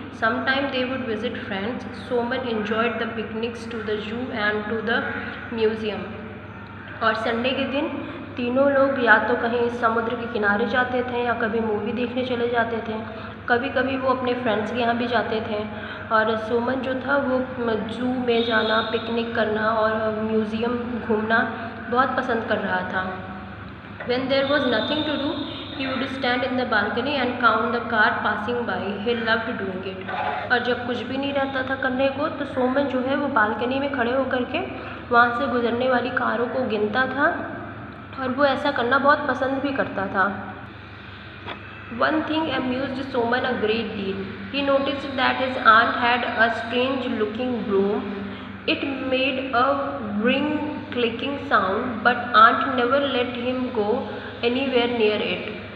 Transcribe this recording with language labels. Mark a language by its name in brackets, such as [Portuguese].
[English] Sometime they would visit friends. Suman enjoyed the picnics to the zoo and to the museum. [Hindi] और Sunday के दिन तीनों लोग या तो कहीं समुद्र के किनारे जाते थे या कभी मूवी देखने चले जाते थे, कभी कभी वो अपने फ्रेंड्स के यहाँ भी जाते थे। और सुमन जो था वो जू में जाना, पिकनिक करना और म्यूज़ियम घूमना बहुत पसंद कर रहा था। [English] When there was nothing to do, he would stand in the balcony and count the car passing by. He loved doing it. [Hindi] और जब कुछ भी नहीं रहता था करने को तो सुमन जो है वो बालकनी में खड़े होकर के वहाँ से गुजरने वाली कारों को गिनता था और वो ऐसा करना बहुत पसंद भी करता था। [English] One thing amused Suman a great deal. He noticed that his aunt had a strange-looking broom. It made a clicking sound, but aunt never let him go anywhere near it.